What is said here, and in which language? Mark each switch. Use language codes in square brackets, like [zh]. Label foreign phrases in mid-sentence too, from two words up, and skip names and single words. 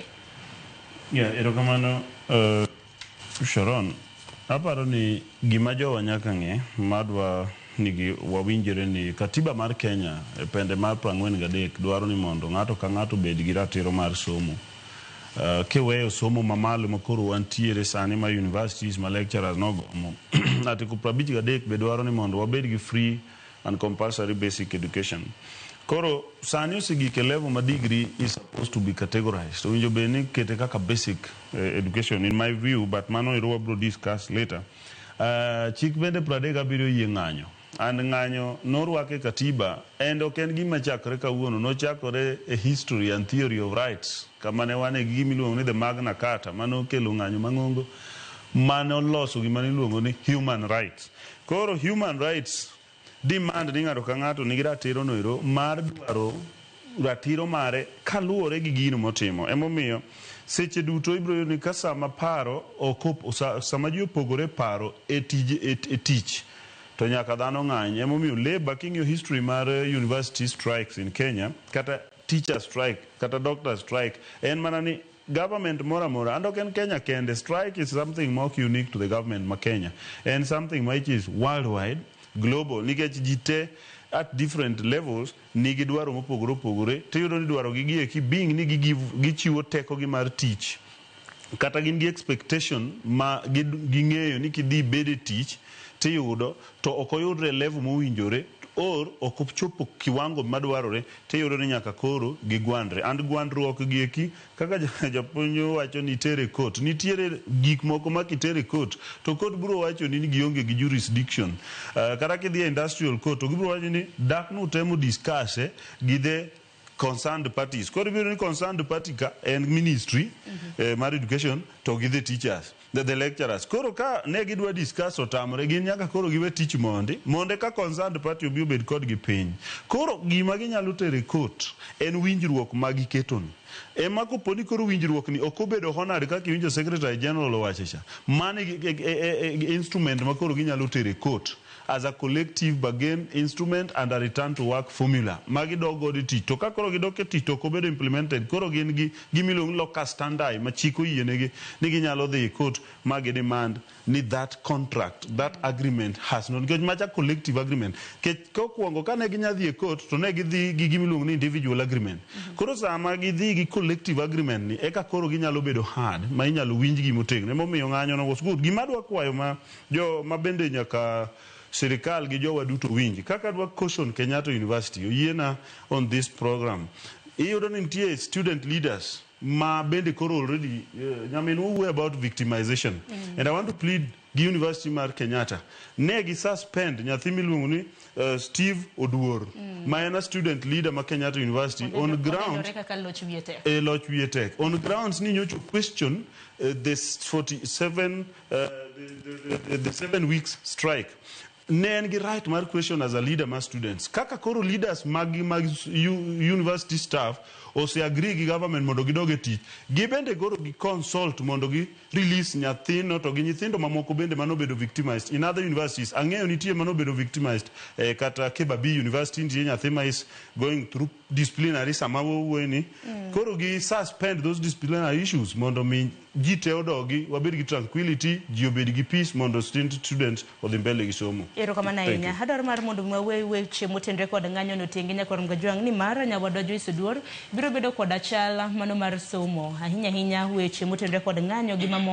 [luo] Erokamano Sharon, aparo ni gima jowa nyaka ng'e madwa nigi wawinjore ni katiba mar Kenya e pende mar 43 dwaro ni mondo ng'ato ka ng'ato bed gi ratiro mar somo. Kiweyo somo mamalo makoro wantiere sani ma universities ma lecturers nogomo article 53 be dwaro ni mondo wabed gi [en] free and compulsory basic education. [luo] Koro sani osigike [en] level ma degree is supposed to be categorized. [luo] So winjo be ni kete kaka [en] basic education in my view, but [luo] mano iro bro [en] discuss later. [luo] Chik bende 37 yie ng'anyo. And ng'anyo norwake katiba and oken gima chakre kawuono, nochakore [en] a history and theory of rights. [luo] Kama ne wane gi miluongo ni the Magna Carta, mano kelo ng'anyo mang'ongo, mano loso gima niluongo ni [en] human rights. [luo] Koro [en] human rights demand [luo] ni ng'ato ka ng'ato nigi ratiro noero mar dwaro ratiro mare kaluwore gi gino motimo. Emomiyo seche duto ibro ni ka sama paro sama ji opogore paro e tich to nyaka dhano ng'any. Emomiyo labor king'iyo history mar [en] university strikes in Kenya, [luo] kata [en] teacher strike [luo] kata [en] doctor strike, [luo] en mana ni government mora and ok en Kenya kende. [en] Strike is something more unique to the government ma Kenya and something which is worldwide, global, [luo] nikech jite [en] at different levels [luo] nigi dwaro mopogore opogore. Tiyudo ni dwaro gi eki being ni gichiwo teko gi mar tich, kata gin gi expectation ma ging'eyo ni kidhi bede tich tiyudo to ok oyudre level mowinjore or ok ochopo kiwango madwarore, tiyudo ni nyaka koro gigwandre. And gwandruok gi eki kaka japuonj wacho ni tere court, nitiere gik moko ma kitere court to court biro wacho ni gionge gi jurisdiction. Kata kidhi [en] industrial court [luo] to gibiro wacho ni dak no temo discuss gi [en] the concerned parties. [luo] Koro biro ni [en] concerned party [luo] ka and ministry mar education to gi [en] the teachers, the lecturers. [luo] Koro ka ne gidwa discuss otamre gin nyaka koro giwe tich monde ka [en] concerned party [luo] obi obed kod gi piny. Koro gima ginyalo tere court en winjruok ma giketoni. Ema koponi koro winjruok ni ok obedo honored kaka winjo [en] secretary general [luo] owacho, mane instrument ma koro ginyalo tere court [en] as a collective bargain instrument and a return to work formula. [luo] Magi dogo di tich. To ka koro gidoke tich to kobedo implemented, koro gin gi gimilong [en] local standard [luo] ma chiko yienegi ni ginyalo dhi court ma gi demand ni [en] that contract, that agreement has not, because [luo] macha [en] collective agreement. [luo] Ke kokuongo ka ne ginya dhi court to ne gidhi gi gimilong ni [en] individual agreement. [luo] Koro sama gidhi gi [en] collective agreement [luo] ni eka koro ginyalo bedo hard ma inyalo winj gi motegno. Emomiyo ng'anyo no [en] was good. [luo] Gima dwa kwayo ma bende nyaka Sirikal gi jowa duto winji kaka dwa caution Kenyatta University oyiena [en] on this program. [luo] Iyudo ni nitie [en] student leaders [luo] ma bende koro already nyamin way about victimization. [en] And I want to plead [luo] gi University mar Kenyatta ne gi suspend nyathi miluongo ni Steve Oduor ma en [en] student leader [luo] ma Kenyatta University [en] on ground Loch Wietek on grounds [luo] ni nyocho [en] question this 47 the 7 weeks strike. [luo] Ne en gi right mar question [en] as a leader [luo] mar students. Kaka koro leaders mag [en] university staff [luo] ose agree gi government mondo gidoge tich, gibende koro gi consult mondo gi release nyathino to gi nyithindo mamoko bende manobedo victimized [en] in other universities. [luo] Ang'eyo nitie manobedo victimized kata Kebabi University nitie nyathi ma [en] is going through disciplinary [luo] sama wuoyeni. Koro gi suspend [en] those disciplinary issues [luo] mondo mi ji te odogi wabed gi tranquility, ji obed gi peace mondo students odhi mbele gi somo. Erokamano ahinya. Adwaro mar mondo weche motenre kod ng'anyo no tengi nyaka rom gajwang' ni mara nyawadwa Joyce Oduor biro bedo kod achala mano mar somo ahinya weche motenre kod ng'anyo gi mamoko